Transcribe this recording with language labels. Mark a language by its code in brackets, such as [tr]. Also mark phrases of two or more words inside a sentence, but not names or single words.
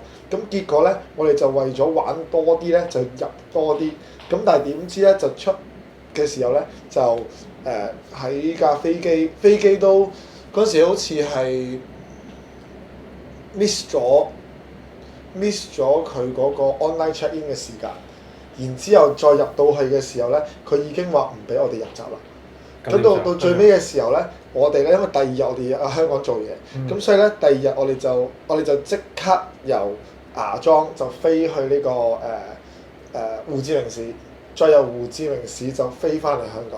[yue] 咁結果咧，我哋就為咗玩多啲咧，就入多啲。咁但係點知咧就出嘅時候咧就喺架飛機都嗰時好似係 miss 咗佢嗰個 [en] online check in [yue] 嘅時間，然之後再入到去嘅時候咧，佢已經話唔俾我哋入閘啦。咁到最尾嘅時候咧，我哋咧因為第2日我哋喺香港做嘢，咁所以咧第2日我哋就即刻由芽莊就飛去呢個胡志明市，再由胡志明市就飛翻嚟香港。